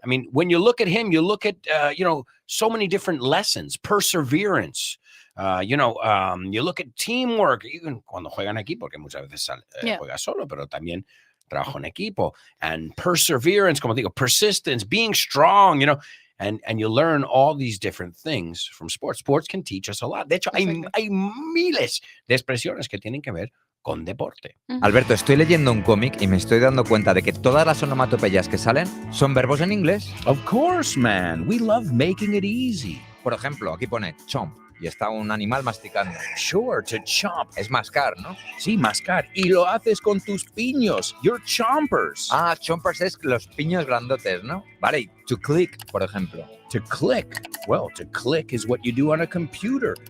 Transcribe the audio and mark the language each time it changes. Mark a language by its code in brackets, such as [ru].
[en] I mean, when you look at him, you look at, so many different lessons, perseverance. You look at teamwork, even cuando juega en equipo, porque muchas veces juega solo, pero también trabajo en equipo. And perseverance, como digo, persistence, being strong, and you learn all these different things from sports. [es] Sports can teach us a lot. De hecho, hay miles de expresiones que tienen que ver con deporte. Alberto, estoy leyendo un cómic y me estoy dando cuenta de que todas las onomatopeyas que salen son verbos en inglés. [en] Of course, man. We love making it easy. [es] Por ejemplo, aquí pone chomp y está un animal masticando. [en] Sure, to chomp. [es] Es mascar, ¿no? Sí, mascar. Y lo haces con tus piños. Your chompers. Ah, chompers es los piños grandotes, ¿no? Vale, y to click, por ejemplo. [en] To click. Well, to click is what you do on a computer.